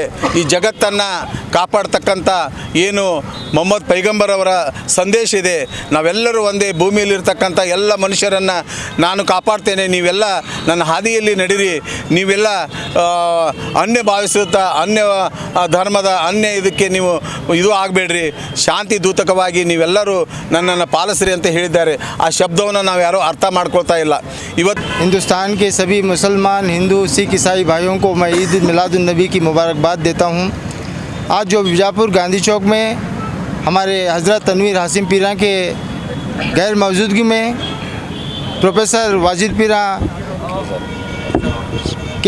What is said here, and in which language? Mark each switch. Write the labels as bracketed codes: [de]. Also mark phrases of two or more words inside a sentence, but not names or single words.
[kn] ಈ ಜಗತ್ತನ್ನು ಕಾಪಾಡ್ತಕ್ಕಂಥ ಏನು ಮೊಹಮ್ಮದ್ ಪೈಗಂಬರ್ ಅವರ ಸಂದೇಶ ಇದೆ, ನಾವೆಲ್ಲರೂ ಒಂದೇ ಭೂಮಿಯಲ್ಲಿರ್ತಕ್ಕಂಥ ಎಲ್ಲ ಮನುಷ್ಯರನ್ನು ನಾನು ಕಾಪಾಡ್ತೇನೆ, ನೀವೆಲ್ಲ ನನ್ನ ಹಾದಿಯಲ್ಲಿ ನಡೀರಿ, ನೀವೆಲ್ಲ ಅನ್ಯ ಭಾವಿಸುತ್ತಾ ಅನ್ಯ ಧರ್ಮದ ಅನ್ಯ ಇದಕ್ಕೆ ನೀವು ಇದು ಆಗಬೇಡ್ರಿ, ಶಾಂತಿ ದೂತಕವಾಗಿ ನೀವೆಲ್ಲರೂ ನನ್ನನ್ನು ಪಾಲಿಸ್ರಿ ಅಂತ ಹೇಳಿದ್ದಾರೆ. ಆ ಶಬ್ದವನ್ನು ನಾವು ಯಾರೂ ಅರ್ಥ ಮಾಡ್ಕೊಳ್ತಾ ಇಲ್ಲ. ಇವತ್ತು [hi] हिंदुस्तान के सभी मुसलमान, हिंदू, सिख, ईसाई भाइयों को मैं ईद मिलादुन्नबी की मुबारकबाद देता हूँ। आज जो बीजापुर गांधी चौक में हमारे हज़रत तनवीर हासिम पीरा के गैर मौजूदगी में प्रोफेसर वाजिद पीरा के